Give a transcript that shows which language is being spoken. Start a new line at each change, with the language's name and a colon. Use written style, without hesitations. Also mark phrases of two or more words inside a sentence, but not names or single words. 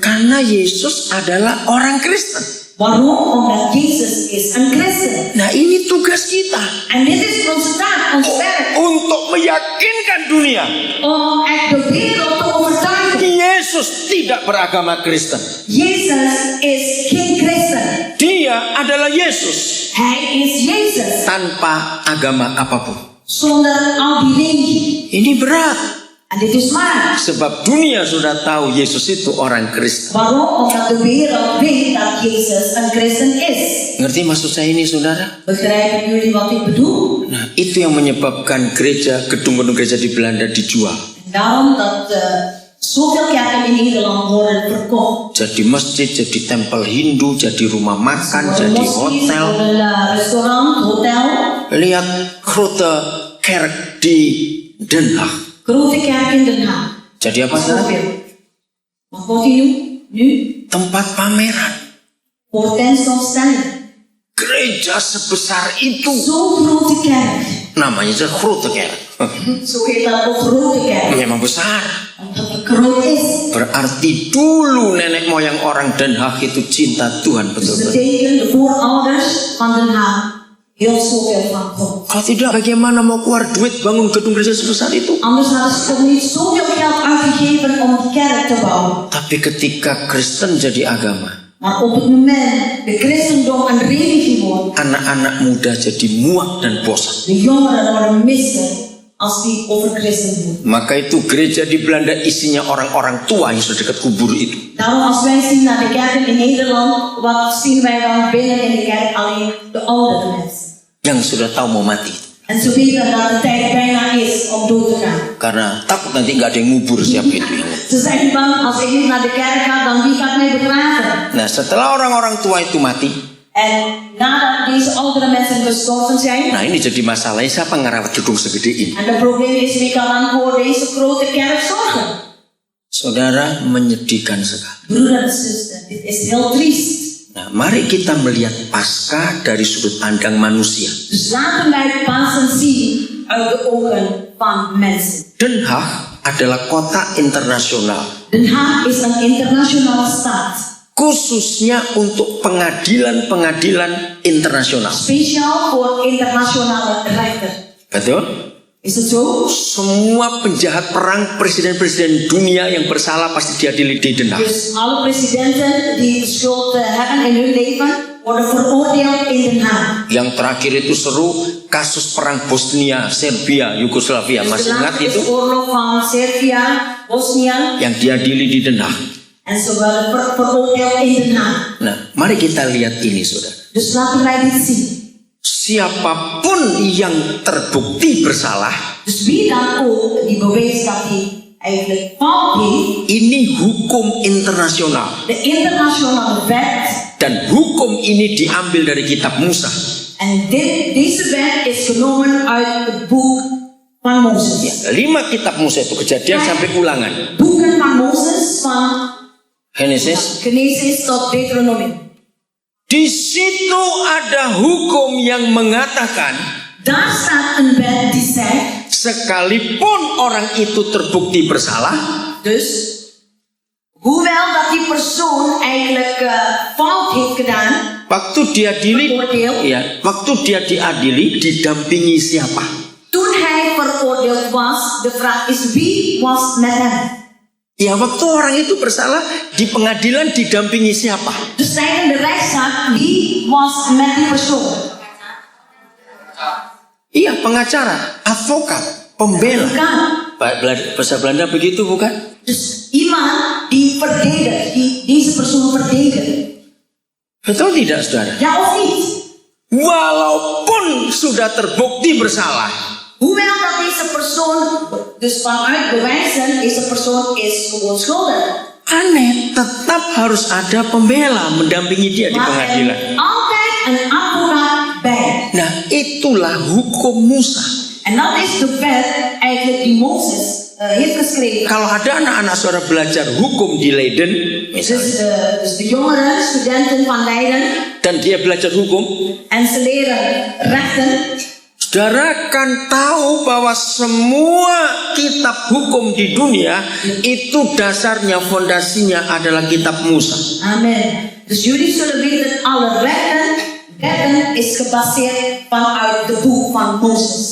Indonesian: Karena Yesus adalah orang Kristen.
Dutch: Waarom? Omdat Jezus is een christen.
Indonesian: Nah, ini tugas kita.
Dutch: En dit is onze taak, ons werk,
Indonesian: Untuk meyakinkan dunia.
Dutch: om echt de wereld te overtuigen.
Indonesian: Yesus tidak beragama Kristen.
Dutch: Jezus is geen christen.
Indonesian: Dia adalah Yesus.
Dutch: Hij is Jezus.
Indonesian: Tanpa agama apapun.
Dutch: Zonder al die religie.
Indonesian: Ini berat.
Dutch: En dit is waar.
Indonesian: Sebab dunia sudah tahu Yesus itu orang Kristen.
Dutch: Waarom? Omdat de wereld weet dat Jezus een christen is.
Indonesian: Ngerti maksud saya ini, saudara?
Dutch: Begrijpen jullie wat ik bedoel?
Indonesian: Nah, itu yang menyebabkan gereja, gedung-gedung gereja di Belanda dijual.
Dutch: En daarom dat zoveel kerken in Nederland worden verkocht.
Indonesian: Jadi masjid, jadi tempel Hindu, jadi rumah makan,
Dutch: Worden
Indonesian: jadi
Dutch: moslims,
Indonesian: hotel.
Dutch: worden restaurant, hotel.
Indonesian: Lihat Grote Kerk di Den Haag.
Dutch: Grote kerk in Den Haag.
Indonesian: Jadi apa, saudara?
Dutch: Wat wordt die nu?
Indonesian: Tempat pameran.
Dutch: Voor tentoonstelling.
Indonesian: Gereja sebesar itu.
Dutch: Zo'n grote kerk.
Indonesian: Namanya saja Grote Kerk.
Dutch: Zo heet dat ook grote kerk.
Indonesian: Memang besar.
Dutch: Omdat het groot is.
Indonesian: Berarti dulu nenek moyang orang Den Haag itu cinta Tuhan
Dutch: Dus
Indonesian: betul-betul.
Dutch: betekent de voorouders van Den Haag heel zoveel van God.
Indonesian: Kalau tidak, bagaimana mau keluar duit bangun gedung gereja sebesar itu?
Dutch: Anders hadden ze toch niet zoveel geld uitgegeven om die kerk te bouwen.
Indonesian: Tapi ketika Kristen jadi agama,
Dutch: Maar op het moment de christendom een religie wordt,
Indonesian: anak-anak muda jadi muak dan bosan.
Dutch: de jongeren worden misselijk als die over christen doen.
Indonesian: Maka itu gereja di Belanda isinya orang-orang tua yang sudah dekat kubur itu.
Dutch: Daarom als wij zien naar de kerken in Nederland, wat zien wij dan binnen in de kerk? Alleen de oudere mensen.
Indonesian: Yang sudah tahu mau mati.
Dutch: En ze weten dat de tijd bijna is om dood te gaan.
Indonesian: Karena takut nanti nggak ada yang ngubur siapa itu.
Dutch: Ze zijn bang, als ik niet naar de kerk ga, dan wie gaat mij begraven?
Indonesian: Nah, setelah orang-orang tua itu mati,
Dutch: En nadat deze oudere mensen gestorven zijn,
Indonesian: nah ini jadi masalahnya, siapa ngerawat gedung segede ini?
Dutch: en het probleem is wie kan dan voor deze grote kerk zorgen?
Indonesian: Saudara, menyedihkan sekali.
Dutch: Broeder en zuster, dit is heel triest.
Indonesian: Nah, mari kita melihat Paskah dari sudut pandang manusia.
Dutch: Dus laten wij Pasen zien uit de ogen van mensen.
Indonesian: Den Haag adalah kota internasional.
Dutch: Den Haag is een internationale stad.
Indonesian: khususnya untuk pengadilan-pengadilan internasional.
English: Special for international rechter.
Indonesian: Betul?
English: Is it so?
Indonesian: Semua penjahat perang, presiden-presiden dunia yang bersalah pasti diadili di Den Haag.
Dutch: Dus alle presidenten die schuld hebben in hun leven worden veroordeeld in Den Haag.
Indonesian: Yang terakhir itu seru, kasus perang Bosnia, Serbia, Yugoslavia.
Dutch: Dus
Indonesian: Masih
Dutch: de
Indonesian: ingat
Dutch: laatste
Indonesian: itu?
Dutch: oorlog van Servië, Bosnië.
Indonesian: Yang diadili di Den Haag.
Dutch: En ze werden veroordeeld in Den Haag.
Indonesian: Nah, mari kita lihat ini, saudara.
Dutch: Dus laten wij dit zien.
Indonesian: Siapapun yang terbukti bersalah,
Dutch: Dus wie dan ook die beweest dat hij eigenlijk fout heeft,
Indonesian: ini hukum internasional.
Dutch: de internationale wet.
Indonesian: Dan hukum ini diambil dari kitab Musa.
Dutch: En deze wet is genomen uit het boek van Mozes.
Indonesian: 5 kitab Musa itu, Kejadian sampai Ulangan.
Dutch: Boeken van Mozes van Genesis. Genesis tot Deuteronomium.
Indonesian: Di situ ada hukum yang mengatakan,
Dutch: Daar staat een wet die zegt,
Indonesian: sekalipun orang itu terbukti bersalah,
Dutch: dus hoewel dat die persoon eigenlijk fout heeft gedaan,
Indonesian: waktu dia diadili, didampingi siapa?
Dutch: toen hij veroordeeld was, de vraag is wie was met hem?
Indonesian: Ya, waktu orang itu bersalah di pengadilan didampingi siapa?
Dutch: Dus tijdens de rechtszaak, wie was met die persoon?
Indonesian: Iya, pengacara, advokat, pembela. Bukan. Bahasa Belanda begitu bukan?
Dutch: Dus iemand die verdedigt, die deze persoon verdedigt.
Indonesian: Betul tidak, saudara?
Dutch: Ja of niet?
Indonesian: Walaupun sudah terbukti bersalah,
Dutch: Hoewel dat deze persoon, dus vanuit bewijzen, deze persoon is gewoon schuldig.
Indonesian: aneh, tetap harus ada pembela mendampingi dia di
Dutch: Maar
Indonesian: pengadilan.
Dutch: er altijd een advocaat bij.
Indonesian: Nah, itulah hukum Musa.
Dutch: En dat is de wet eigenlijk die Mozes heeft geschreven.
Indonesian: Kalau ada anak-anak saudara belajar hukum di Leiden, misalnya,
Dutch: Dus de jongeren, studenten van Leiden,
Indonesian: dan dia belajar hukum,
Dutch: en ze leren rechten.
Indonesian: saudara kan tahu bahwa semua kitab hukum di dunia itu dasarnya, fondasinya adalah kitab Musa. Amen.
Dutch: Dus jullie zullen weten, alle wetten is gebaseerd vanuit de boek van Mozes.